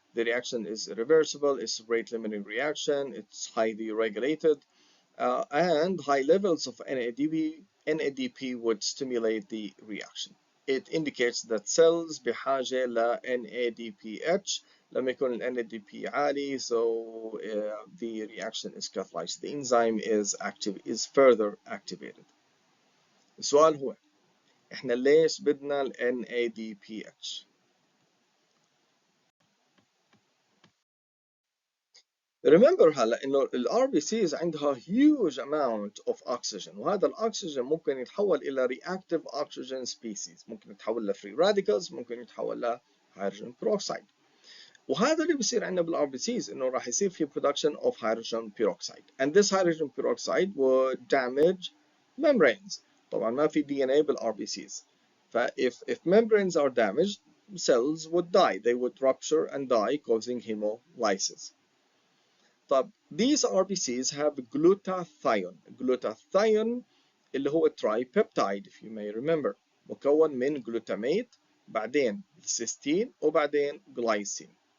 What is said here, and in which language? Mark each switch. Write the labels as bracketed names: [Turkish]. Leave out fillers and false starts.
[English] The reaction is irreversible, it's a rate limiting reaction, it's highly regulated, and high levels of NADP would stimulate the reaction. It indicates that cells بحاجة ل NADPH. لما يكون ال NADP عالي, so the reaction is catalyzed. The enzyme is further activated. [Arabic] السؤال هو احنا ليش بدنا ال NADPH؟ Remember هلا انه ال RBCs عندها huge amount of oxygen، وهذا الاكسجين ممكن يتحول الى reactive oxygen species، ممكن يتحول ل free radicals، ممكن يتحول ل hydrogen peroxide. [English] وهذا اللي بيصير عندنا بال RBCs، انه راح يصير في production of hydrogen peroxide, and this hydrogen peroxide would damage membranes. [Arabic] طبعا ما في DNA بال RBCs. [English] if membranes are damaged, cells would die, they would rupture and die, causing hemolysis. طب these RBCs have glutathione. Glutathione اللي هو tripeptide if you may remember، مكون من glutamate بعدين cysteine وبعدين glycine.